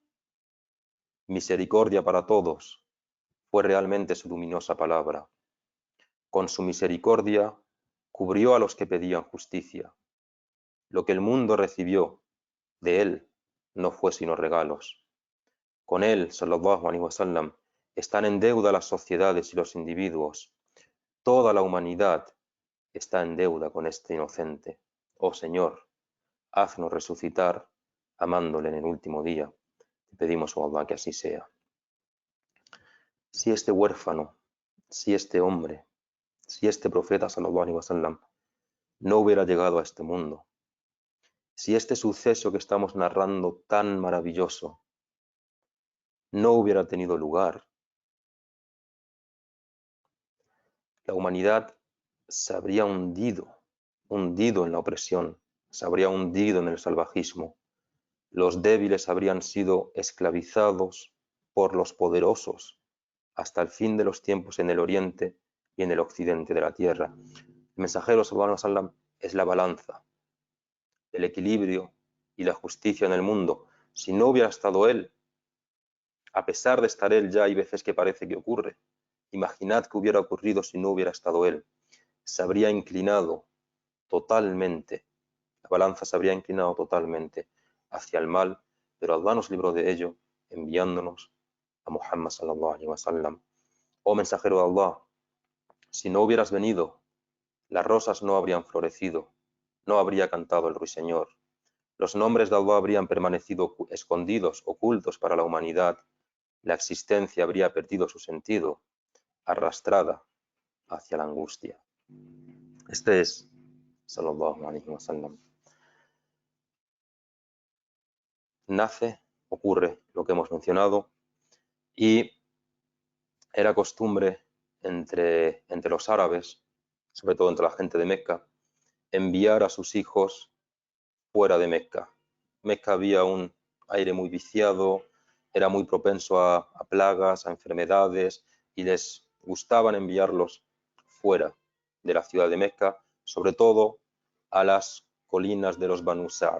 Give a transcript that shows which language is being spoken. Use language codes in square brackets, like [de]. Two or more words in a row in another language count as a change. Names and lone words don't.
[es] Misericordia para todos fue realmente su luminosa palabra. Con su misericordia cubrió a los que pedían justicia. Lo que el mundo recibió de él no fue sino regalos. Con él, [ar] صلى الله عليه وسلم, [es] están en deuda las sociedades y los individuos. Toda la humanidad está en deuda con este inocente. Oh Señor, haznos resucitar amándole en el último día. Te pedimos, oh Allah, que así sea. Si este huérfano, si este hombre, si este profeta, [ar] صلى الله عليه وسلم, [es] no hubiera llegado a este mundo, si este suceso que estamos narrando tan maravilloso no hubiera tenido lugar, la humanidad se habría hundido en la opresión, se habría hundido en el salvajismo. Los débiles habrían sido esclavizados por los poderosos hasta el fin de los tiempos en el oriente y en el occidente de la tierra. El mensajero [ar] صلى الله عليه وسلم [es] es la balanza, el equilibrio y la justicia en el mundo. Si no hubiera estado él, a pesar de estar él, ya hay veces que parece que ocurre. Imaginad que hubiera ocurrido si no hubiera estado él. Se habría inclinado totalmente, la balanza se habría inclinado totalmente hacia el mal, pero Allah nos libró de ello enviándonos a Muhammad [ar] صلى الله عليه وسلم. [es] Oh mensajero de Allah, si no hubieras venido, las rosas no habrían florecido, no habría cantado el ruiseñor, los nombres de Allah habrían permanecido escondidos, ocultos para la humanidad, la existencia habría perdido su sentido, arrastrada hacia la angustia. Este es [ar] صلى الله عليه وسلم. [es] Nace, ocurre lo que hemos mencionado, y era costumbre entre los árabes, sobre todo entre la gente de Meca, enviar a sus hijos fuera de Meca. Meca había un aire muy viciado, era muy propenso a plagas, a enfermedades, y les gustaban enviarlos fuera de la ciudad de Meca, sobre todo a las colinas de los Banu Sa'd.